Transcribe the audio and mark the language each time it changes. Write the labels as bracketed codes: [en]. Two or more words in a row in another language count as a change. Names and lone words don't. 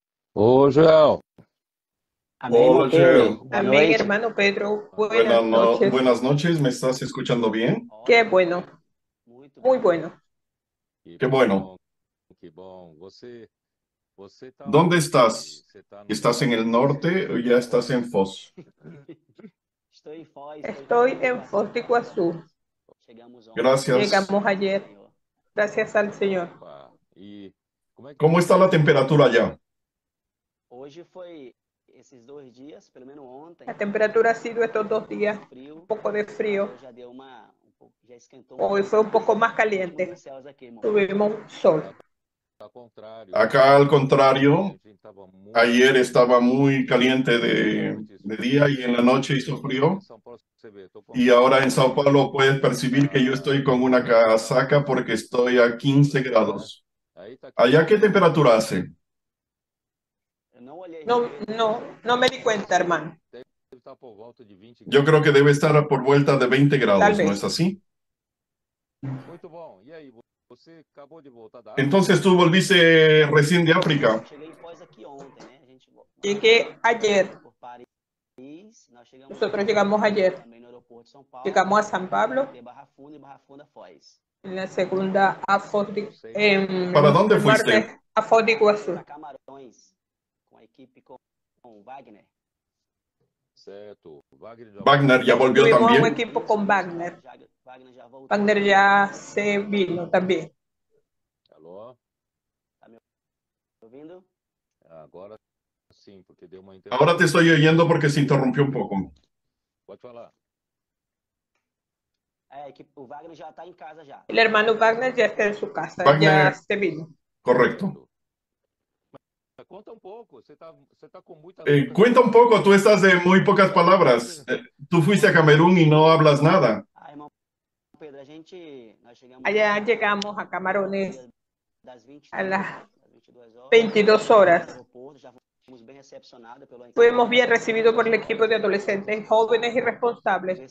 [pt] Ô, Joel, Amém, irmão [es] Hola, Pedro. Joel. [pt] Boa [es] Amén, [pt] noite. [es] hermano Pedro. Buenas Buenas noches. noches, ¿me estás escuchando bien? Qué bueno, muy bueno. que Qué bueno. [pt] bom, que bom. Você tá [es] ¿Dónde [pt] onde? [es] estás? [pt] Você tá no ¿Estás en norte, [es] el [pt] no sul? [es] norte o ya estás en Foz? Estoy en Foz de Iguazú. Gracias. Llegamos ayer, gracias al Señor. [pt] Opa, e como é que tá [es] ¿Cómo [pt] o [es] está la [pt] tempo aí? [es] temperatura allá? La temperatura ha sido estos 2 días un poco de frío. Hoy fue un poco más caliente. Tuvimos sol. [pt] Ao contrário, [es] Acá al [pt] ontem a [es] contrario, [pt] gente tava muito [es] ayer estaba muy caliente [pt] e à noite [es] de [pt] esfriou. [es] día y en la noche hizo [pt] E aqui em [es] frío. [pt] São Paulo, você vê, tô com a [es] Y ahora en [pt] casaca [es] Sao Paulo puedes percibir que yo [pt] tá [es] estoy con una casaca porque estoy a 15 [pt] né? [es] grados. [pt] Aí tá que [es] ¿Allá qué [pt] frio. [es] temperatura hace? No me di cuenta, hermano. [pt] Deve estar por volta de 20 [es] Yo creo que [pt] graus. [es] debe estar por vuelta de 20 [pt] Tal [es] grados, ¿no es [pt] vez. [es] así? [pt] Muito bom. E aí, você acabou de voltar da África? [es] Entonces tú volviste recién de África. Llegué ayer. Nosotros llegamos ayer. Llegamos a San Pablo. En la segunda a Foz de, [pt] Sei. [es] en ¿Para dónde el fuiste? norte a Foz de Iguazú. [pt] Certo. Wagner já [es] Wagner [pt] voltou? [es] ya volvió Tuvimos un también. equipo con Wagner. Wagner ya se vino también. [pt] Alô? Agora sim, porque deu uma [es] Ahora te [pt] interrupção. [es] estoy oyendo porque se interrumpió un poco. [pt] Pode falar. [es] El hermano Wagner ya está en su casa, ya Wagner, se vino. correcto. [pt] Certo. Mas conta um pouco. Você tá com muitas outras [es] Cuenta un [pt] palavras [es] poco, tú [pt] aí. [es] estás de muy pocas [pt] Fala um pouco. [es] palabras. Tú fuiste a Camerún y no hablas nada. Allá llegamos a Camarones a las 22 horas. Fuimos bien recibidos por el equipo de adolescentes jóvenes y responsables.